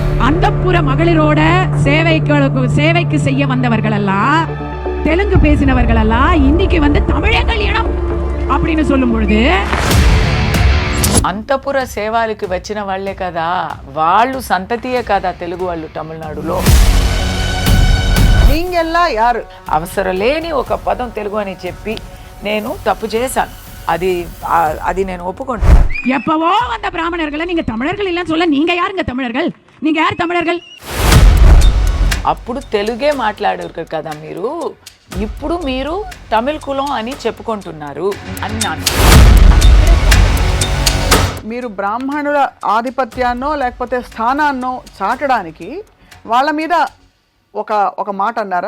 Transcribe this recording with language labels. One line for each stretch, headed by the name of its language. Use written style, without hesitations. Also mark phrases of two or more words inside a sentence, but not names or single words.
Tamil: அந்தப்புற மகளிரோட சேவைக்கு செய்ய வந்தவர்கள் எல்லாம், தெலுங்கு பேசினவர்கள் எல்லாம் இன்னைக்கு தமிழர்கள் இனம் அப்படின்னு சொல்லும் பொழுது,
Telugu: అంతపుర సేవలకు వచ్చిన వాళ్ళే కదా, వాళ్ళు సంతతియే కదా తెలుగు వాళ్ళు తమిళనాడులో.
Tamil: நீங்கெல்லா யாரு
Telugu: అవసరం లేని ఒక పదం తెలుగు అని చెప్పి నేను తప్పు చేశాను. అది నేను ఒప్పుకుంటాను.
Tamil: எப்பவோ வந்த பிராமணர்களை நீங்க தமிழர்கள் இல்லைன்னு சொல்ல, நீங்க யாருங்க தமிழர்கள்? நீங்க யார் தமிழர்கள்?
Telugu: అప్పుడు తెలుగే మాట్లాడారు కదా మీరు, ఇప్పుడు మీరు తమిళ కులం అని చెప్పుకుంటున్నారు అన్నాను. మీరు బ్రాహ్మణుల ఆధిపత్యాన్నో లేకపోతే స్థానాన్నో చాటడానికి వాళ్ళ మీద ఒక మాట అన్నారా?